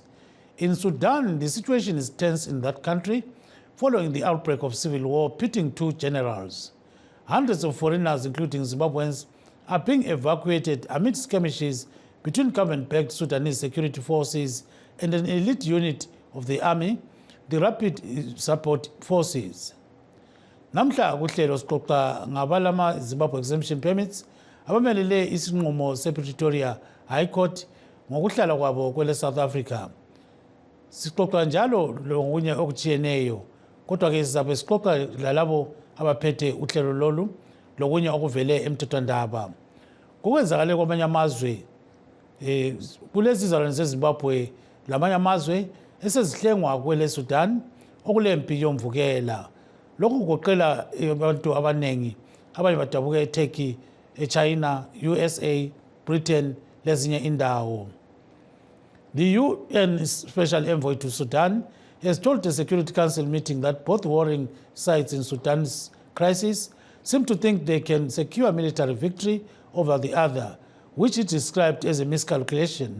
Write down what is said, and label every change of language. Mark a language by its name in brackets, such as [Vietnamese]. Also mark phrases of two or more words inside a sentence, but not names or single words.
[English] In Sudan, the situation is tense in that country following the outbreak of civil war pitting two generals. Hundreds of foreigners, including Zimbabweans, are being evacuated amid skirmishes between government-backed Sudanese security forces and an elite unit of the army, the Rapid Support Forces. [North Ndebele] Namhla kuhlelo sixoxa ngabalama Zimbabwe [English] exemption permits [North Ndebele] abamelele isinqumo se-Pretoria High Court ngokuhlala kwabo kwele South Africa. Sixoxa njalo lokunye okutshiyeneyo, kodwa ke sizabe sixoxa lalabo abaphethe uhlelo lolu lokunye okuvele emthethwandaba. Kukwenzakale kwamanye amazwe kulezi izalwane zeZimbabwe lamanye amazwe esezihlengwa kwele Sudan okulempi yomvukela. Lokhu kugoqela abantu abanengi abanye badabuka eTurkey, eChina, USA, Britain lezinye indawo. [English] The UN Special Envoy to Sudan has told the Security Council meeting that both warring sides in Sudan's crisis seem to think they can secure military victory over the other, which it described as a miscalculation.